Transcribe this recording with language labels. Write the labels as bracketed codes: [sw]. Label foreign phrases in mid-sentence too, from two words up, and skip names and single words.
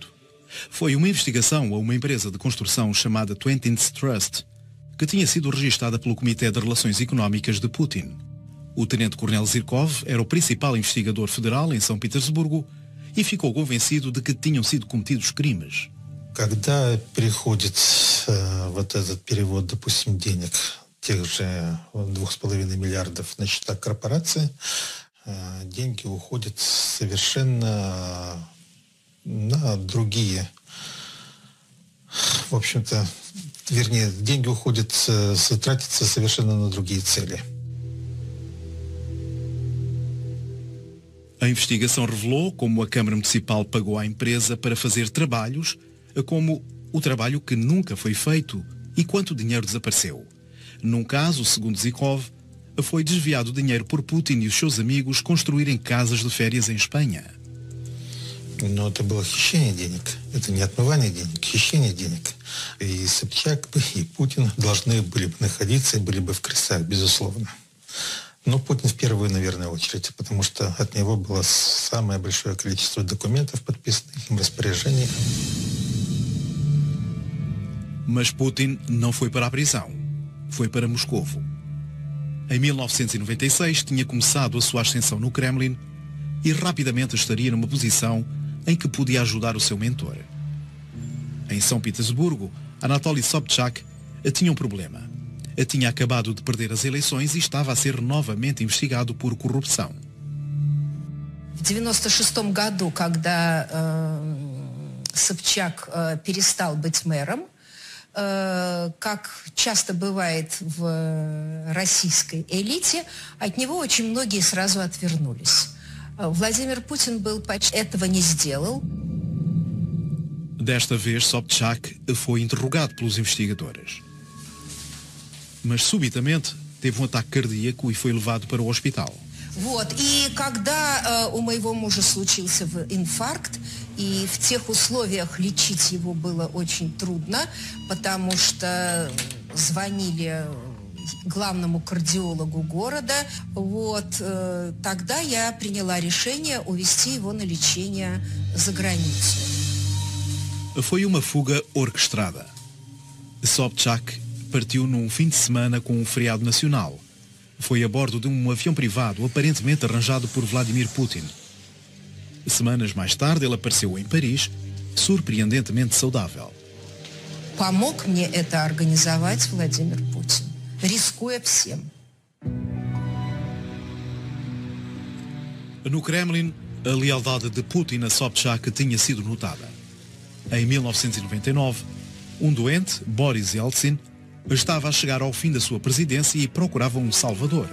[pt] Foi uma investigação a uma empresa de construção chamada Twentins Trust, que tinha sido registada pelo Comitê de Relações Económicas de Putin. O tenente-coronel Zhikov era o principal investigador federal em São Petersburgo e ficou convencido de que tinham sido cometidos crimes. [ru] Когда приходит вот этот перевод, допустим, денег, тех же 2,5 миллиардов на счета корпорации, деньги уходят совершенно на другие. В общем-то, вернее, деньги уходят, тратятся совершенно на другие цели. [pt] A investigação revelou como a Câmara Municipal pagou à empresa para fazer trabalhos, como o trabalho que nunca foi feito e quanto dinheiro desapareceu. Num caso, segundo Zhikov, foi desviado dinheiro por Putin e os seus amigos construírem casas de férias em Espanha. [ru] Но это было хищение денег. Это не отмывание денег, хищение денег. И Собчак и Путин должны были бы находиться и были бы в крестах, безусловно. Но Путин в первую, наверное, очередь, потому что от него было самое большое количество документов, подписанных им, распоряжений. [pt] Mas Putin não foi para a prisão. Foi para Moscovo. Em 1996 tinha começado a sua ascensão no Kremlin e rapidamente estaria numa posição em que podia ajudar o seu mentor. Em São Petersburgo, Anatoly Sobchak tinha um problema. Tinha acabado de perder as eleições e estava a ser novamente investigado por corrupção. [ru] В 1996 году, когда Собчак перестал быть мэром, как часто бывает в российской элите, от него очень многие sразу отвернулись. Владимир Путин этого не сделал. [pt] Desta vez, Sobchak foi interrogado pelos investigadores. Mas subitamente teve um ataque cardíaco e foi levado para o hospital. [ru] Вот. И когда у моего мужа случился инфаркт, и в тех условиях лечить его было очень трудно, потому что звонили главному кардиологу города, вот, тогда я приняла решение увезти его на лечение за границу. [pt] Foi uma fuga orquestrada. Sobchak partiu num fim de semana com um feriado nacional. Foi a bordo de um avião privado aparentemente arranjado por Vladimir Putin. Semanas mais tarde ele apareceu em Paris, surpreendentemente saudável. [ru] Помог мне это организовать Владимир Путин, рискуя всем. [pt] No Kremlin, a lealdade de Putin a Sobchak tinha sido notada. Em 1999, um doente, Boris Yeltsin, estava a chegar ao fim da sua presidência e procurava um salvador.